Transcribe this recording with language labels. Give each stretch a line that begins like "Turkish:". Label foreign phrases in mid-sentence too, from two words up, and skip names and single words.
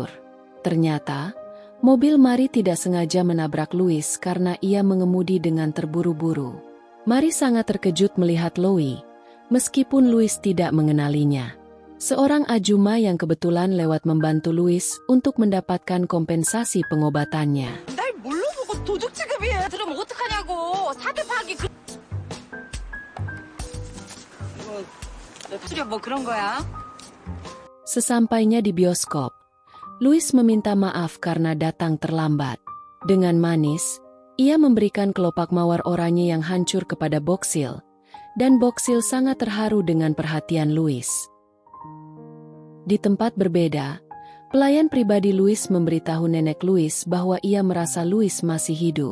Indonesian: Ternyata, mobil Mari tidak sengaja menabrak Louis karena ia mengemudi dengan terburu-buru. Mari sangat terkejut melihat Louis, meskipun Louis tidak mengenalinya. Seorang ajuma yang kebetulan lewat membantu Louis untuk mendapatkan kompensasi pengobatannya.
Korean: 날 뭘로 보고 도둑 취급이야? 들으면 어떡하냐고. 사태 파기 수려 뭐 그런 거야?
Indonesian: Sesampainya di bioskop, Louis meminta maaf karena datang terlambat. Dengan manis, ia memberikan kelopak mawar oranye yang hancur kepada Boksil, dan Boksil sangat terharu dengan perhatian Louis. Di tempat berbeda, pelayan pribadi Louis memberitahu nenek Louis bahwa ia merasa Louis masih hidup.